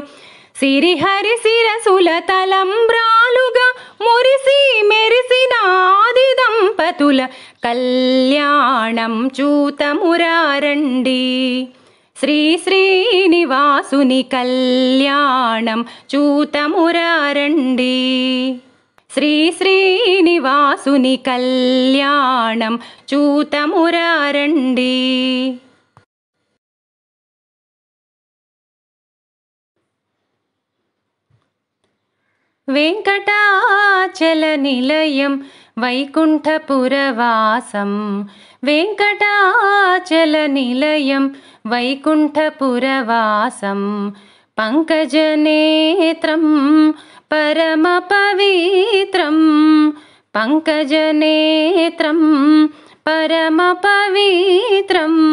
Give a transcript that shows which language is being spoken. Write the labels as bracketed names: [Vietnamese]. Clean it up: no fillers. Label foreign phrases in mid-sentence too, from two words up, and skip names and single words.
[Telugu] సిరిహరి శిరసుల తలంబ్రాలుగా మురిసి మెరిసిన ఆది దంపతుల కళ్యాణం చూతమురారండి శ్రీ శ్రీనివాసుని కళ్యాణం చూతమురారండి. శ్రీ శ్రీనివాసుని కళ్యాణం చూతమురారండి. [Sanskrit] वेङ्कटाचलनिलयं वैकुण्ठपुरवासं वेङ्कटाचलनिलयं वैकुण्ठपुरवासं पङ्कजनेत्रं परमपवित्रं पङ्कजनेत्रं परमपवित्रं